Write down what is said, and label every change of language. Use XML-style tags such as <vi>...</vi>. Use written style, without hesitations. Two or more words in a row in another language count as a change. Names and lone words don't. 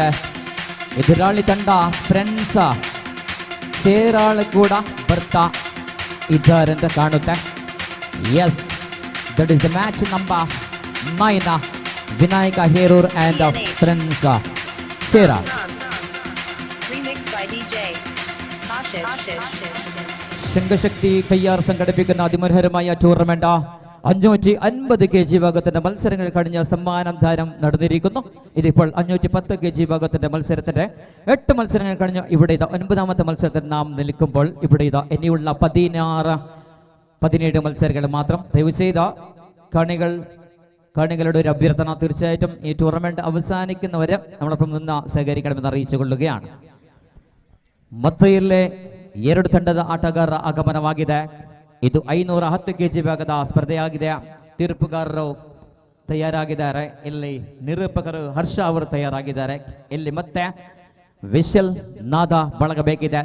<kn>ಎದುರಾಳಿ ತಂಡ ಫ್ರೆಂಡ್ಸ್ ಸೇರಾಳು ಕೂಡ ಬರ್ತಾ ಇದ್ದಾರೆ ಅಂತ ಕಾಣುತ್ತೆ.</kn> <en>yes, that is the match number 9.</en> <kn>ವಿನಾಯಕ ಹೇರೂರ್ ಅಂಡ್ ಫ್ರೆಂಡ್ಸ್ ಸೇರಾ.</kn> <en>Remixed by DJ Ashish.</en> <ml>ശംഖശക്തി കയ്യാർ സംഘടിപ്പിക്കുന്ന അതിമനോഹരമായ ടൂർണമെന്റ് 550 kg വിഭാഗത്തിന്റെ മത്സരങ്ങൾ കഴിഞ്ഞ സമ്മാനം ദാനം നടന്നിരിക്കുന്നു. ഇതിപ്പോൾ 510 kg വിഭാഗത്തിന്റെ മത്സരത്തിന്റെ 8 മത്സരങ്ങൾ കഴിഞ്ഞു. ഇവിടെ ഇതാ 9ാമത്തെ മത്സരത്തിൽ നാം നിൽക്കുമ്പോൾ ഇവിടെ ഇതാ ഇനിയുള്ള 17 മത്സരങ്ങൾ മാത്രം. ദയവ് ചെയ്ത കാണികളുടെ ഒരു അഭ്യർത്ഥന, തീർച്ചയായിട്ടും ഈ ടൂർണമെന്റ് അവസാനിക്കുന്നവരെ നമ്മളൊപ്പം നിന്ന് സഹകരിക്കണമെന്ന് അറിയിച്ചു കൊള്ളുകയാണ്.</ml> <kn>ಮತ್ತೊಮ್ಮೆ 2 ತಂಡದ ಆಟಗಾರರ ಆಗಮನವಾಗಿದೆ. ಇದು 510 kg ವಿಭಾಗದ ಸ್ಪರ್ಧೆಯಾಗಿದೆ. ತೀರ್ಪುಗಾರರು ತಯಾರಾಗಿದ್ದಾರೆ. ಇಲ್ಲಿ ನಿರೂಪಕರು ಹರ್ಷ ಅವರು ತಯಾರಾಗಿದ್ದಾರೆ. ಇಲ್ಲಿ ಮತ್ತೆ ವಿಶಲ್ ನಾದ ಬಳಗಬೇಕಿದೆ.</kn>